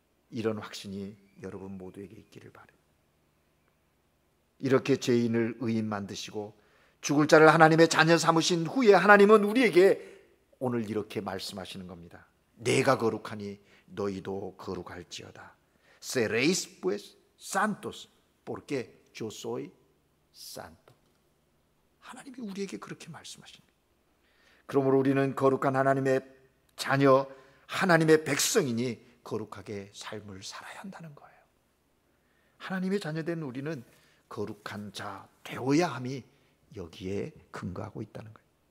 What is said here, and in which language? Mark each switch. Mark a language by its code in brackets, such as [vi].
[ko] 이런 확신이 여러분 모두에게 있기를 바랍니다. 이렇게 죄인을 의인 만드시고 죽을 자를 하나님의 자녀 삼으신 후에 하나님은 우리에게 오늘 이렇게 말씀하시는 겁니다. 내가 거룩하니 너희도 거룩할지어다. [es] Seréis pues santos, porque yo soy santo. [ko] 하나님이 우리에게 그렇게 말씀하십니다. 그러므로 우리는 거룩한 하나님의 자녀, 하나님의 백성이니 거룩하게 삶을 살아야 한다는 거예요. 하나님의 자녀된 우리는 거룩한 자 되어야 함이 여기에 근거하고 있다는 거예요.